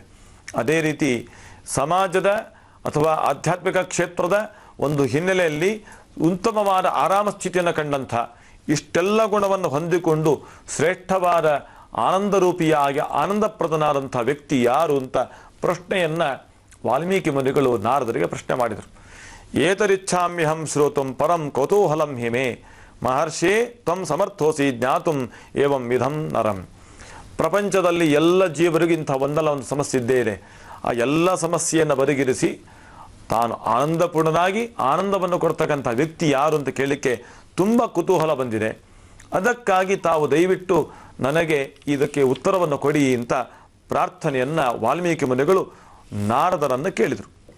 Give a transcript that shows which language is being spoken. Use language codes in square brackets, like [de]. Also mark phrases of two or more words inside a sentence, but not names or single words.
[kn] ಅದೇ ರೀತಿ ಸಮಾಜದ ಅಥವಾ ಆಧ್ಯಾತ್ಮಿಕ ಕ್ಷೇತ್ರದ ಒಂದು ಹಿನ್ನೆಲೆಯಲ್ಲಿ ಉತ್ತಮವಾದ ಆರಾಮ ಸ್ಥಿತಿಯನ್ನು ಕಂಡಂಥ ಇಷ್ಟೆಲ್ಲ ಗುಣವನ್ನು ಹೊಂದಿಕೊಂಡು ಶ್ರೇಷ್ಠವಾದ ಆನಂದರೂಪಿಯಾಗಿ ಆನಂದಪ್ರದನಾದಂಥ ವ್ಯಕ್ತಿ ಯಾರು ಅಂತ ಪ್ರಶ್ನೆಯನ್ನು ವಾಲ್ಮೀಕಿ ಮುನಿಗಳು ನಾರದರಿಗೆ ಪ್ರಶ್ನೆ ಮಾಡಿದರು. [sa] ಏತರಿಚ್ಛಾಮ್ಯಹಂ ಶ್ರೋತುಂ ಪರಂ ಕೌತೂಹಲಂ ಹಿಮೆ ಮಹರ್ಷೇ ತ್ವಂ ಸಮರ್ಥೋಸಿ ಜ್ಞಾತುಂ ಏವಂ ವಿಧಂ ನರಂ. [kn] ಪ್ರಪಂಚದಲ್ಲಿ ಎಲ್ಲ ಜೀವರಿಗೂ ಇಂಥ ಒಂದಲ್ಲ ಒಂದು ಸಮಸ್ಯೆ ಇದ್ದೇ ಇದೆ. ಆ ಎಲ್ಲ ಸಮಸ್ಯೆಯನ್ನು ಬದಿಗಿರಿಸಿ ತಾನು ಆನಂದಪೂರ್ಣನಾಗಿ ಆನಂದವನ್ನು ಕೊಡ್ತಕ್ಕಂಥ ವ್ಯಕ್ತಿ ಯಾರು ಅಂತ ಕೇಳಲಿಕ್ಕೆ ತುಂಬ ಕುತೂಹಲ ಬಂದಿದೆ. ಅದಕ್ಕಾಗಿ ತಾವು ದಯವಿಟ್ಟು ನನಗೆ ಇದಕ್ಕೆ ಉತ್ತರವನ್ನು ಕೊಡಿ ಅಂತ ಪ್ರಾರ್ಥನೆಯನ್ನು ವಾಲ್ಮೀಕಿ ಮುನಿಗಳು ನಾರದರನ್ನು ಕೇಳಿದರು.